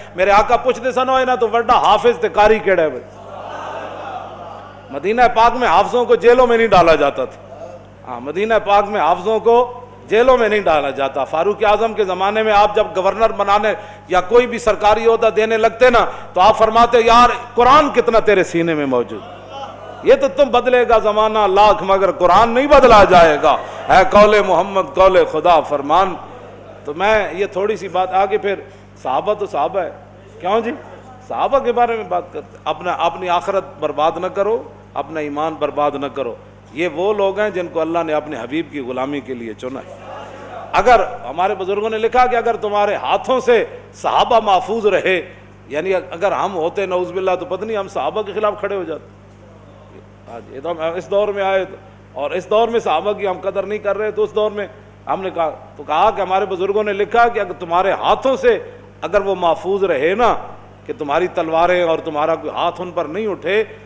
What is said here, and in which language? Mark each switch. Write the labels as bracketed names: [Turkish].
[Punjabi] میرے آقا پوچھتے سن انہاں تو بڑا حافظ تے قاری کیڑا ہے. [Urdu] مدینہ پاک میں حافظوں کو جیلوں میں نہیں ڈالا جاتا تھا. ہاں مدینہ پاک میں حافظوں کو جیلوں میں نہیں ڈالا جاتا. فاروق اعظم کے زمانے میں آپ جب گورنر بنانے یا کوئی بھی سرکاری عہدہ دینے لگتے نا تو آپ فرماتے یار قرآن کتنا تیرے سینے میں موجود. یہ تو تم بدلے گا زمانہ لاکھ مگر قرآن نہیں بدلا جائے گا. ہے قول محمد قول خدا فرمان. تو میں یہ تھوڑی سی بات آگے پھر صحابہ تو صحابہ ہے. کیوں جی صحابہ کے بارے میں بات کرتے. اپنی آخرت برباد نہ کرو, اپنا ایمان برباد نہ کرو. یہ وہ لوگ ہیں جن کو اللہ نے اپنے حبیب کی غلامی کے لیے چنا ہے۔ اگر ہمارے بزرگوں نے لکھا کہ اگر تمہارے ہاتھوں سے صحابہ محفوظ رہے، یعنی اگر ہم ہوتے نعوذ باللہ تو پتہ نہیں ہم صحابہ کے خلاف کھڑے ہو جاتے۔ آج یہ تو ہم اس دور میں آئے اور اس دور میں صحابہ کی ہم قدر نہیں کر رہے، تو اس دور میں ہم نے کہا کہ ہمارے بزرگوں نے لکھا کہ اگر تمہارے ہاتھوں سے اگر وہ محفوظ رہے نا، کہ تمہاری تلواریں اور تمہارا کوئی ہاتھ ان پر نہیں اٹھے،